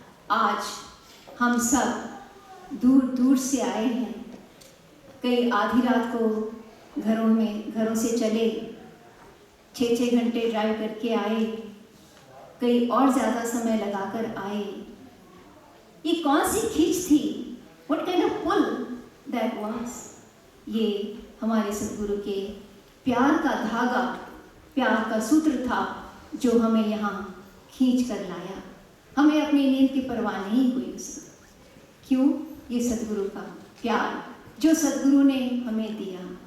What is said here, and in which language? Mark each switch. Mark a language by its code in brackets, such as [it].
[hi] आज हम सब दूर दूर से आए हैं, कई आधी रात को घरों से चले, 6-6 घंटे ड्राइव करके आए, कई और ज़्यादा समय लगाकर आए। ये कौन सी खींच थी? [en] What kind of pull that was? [hi] ये हमारे सद्गुरु के प्यार का धागा, प्यार का सूत्र था जो हमें यहाँ खींच कर लाया। हमें अपनी नींद की परवाह नहीं हुई उससे। क्यों? ये सद्गुरु का प्यार जो सद्गुरु ने हमें दिया।